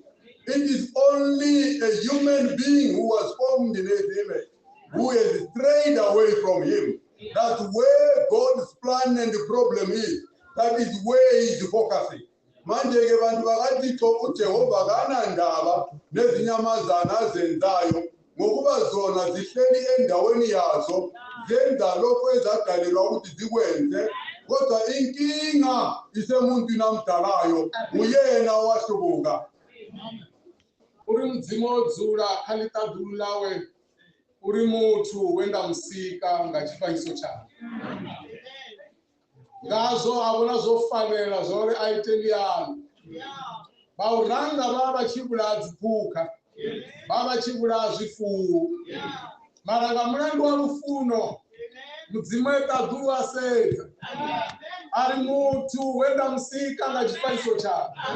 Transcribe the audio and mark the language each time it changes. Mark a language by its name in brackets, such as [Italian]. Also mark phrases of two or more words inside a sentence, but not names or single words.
[English] It is only a human being who was formed in his image, who has strayed away from him. That's where God's plan and the problem is. That is where he's focusing. [Zulu] Manje ke bantu bakaThixo uJehova kana ndaba nezinyamazana azenzayo ngokuba zona zihleli endaweni yazo zenza lokho ezadalelwa ukuthi zikwenze, kodwa inkinga isemuntwini amdalayo uyena owahlubuka. [Venda] Uri mudzimu odzula kha ḽiṱaḓulu lawe, uri muthu wenda musika nga tshifanyiso tshawe. Ngazwo a vhona zwo fanela zwa uri a ite liyani. Vhauranga vha vha tshi vhulaya dziphukha, vha vha tshi vhulaya zwifuwo, mara nga mulandu wa lufuno mudzimu eṱaḓulu a sedza a ri muthu wenda musika nga tshifanyiso tshawe.